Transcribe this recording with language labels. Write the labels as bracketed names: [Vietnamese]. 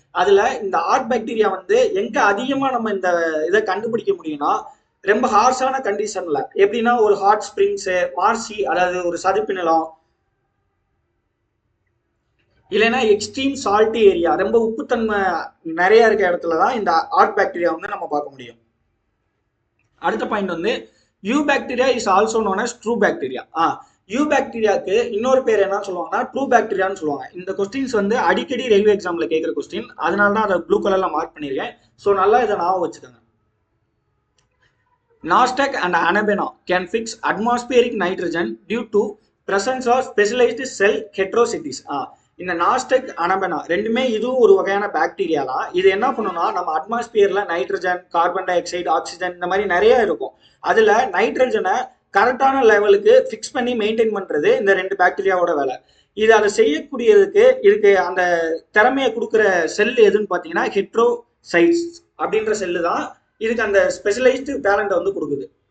[Tamil] அதுல இந்த hot bacteria வந்து எங்க அதிகமா நம்ம இந்த இதை கண்டுபிடிக்க முடியும்னா ரொம்ப ஹார்ஷான கண்டிஷன்ல, எப்படின்னா ஒரு ஹாட் ஸ்ப்ரிங்ஸ், மார்சி அதாவது ஒரு சதுப்பு நிலம், இல்லைன்னா எக்ஸ்ட்ரீம் சால்ட் ஏரியா ரொம்ப உப்புத்தன்மை நிறைய இருக்க இடத்துலதான் இந்த ஹாட் பாக்டீரியா வந்து நம்ம பார்க்க முடியும். அடுத்த பாயிண்ட் வந்து [English] Eubacteria is also known as true bacteria. [Tamil] You பாக்டீரியாவுக்கு இன்னொரு பேர் என்ன சொல்லுவாங்கன்னா ட்ரூ பாக்டீரியான்னு சொல்லுவாங்க. இந்த கொஸ்டின்ஸ் வந்து அடிக்கடி ரயில்வே எக்ஸாம்ல கேட்குற கொஸ்டின், அதனால தான் அதை ப்ளூ கலர்ல மார்க் பண்ணியிருக்கேன். ஸோ நல்லா இதை ஞாபகம் வச்சுக்கோங்க. [English] Nostoc and Anabena can fix atmospheric nitrogen due to presence of specialized cell heterocities. [Tamil] இந்த நாஸ்டெக் அனபெனா ரெண்டுமே இதுவும் ஒரு வகையான பாக்டீரியா தான். இது என்ன பண்ணுன்னா நம்ம அட்மாஸ்பியர்ல nitrogen, carbon di oxide, oxygen இந்த மாதிரி நிறைய இருக்கும். அதுல நைட்ரஜனை கரெக்டான லெவலுக்கு ஃபிக்ஸ் பண்ணி மெயின்டைன் பண்றது இந்த ரெண்டு பாக்டீரியாவோட வேலை. இது அதை செய்யக்கூடியதுக்கு இதுக்கு அந்த திறமையை கொடுக்குற செல் எதுன்னு பார்த்தீங்கன்னா ஹெட்ரோசைட்ஸ் அப்படின்ற செல்லு தான் இதுக்கு அந்த ஸ்பெஷலைஸ்டு டேலண்ட் வந்து கொடுக்குது.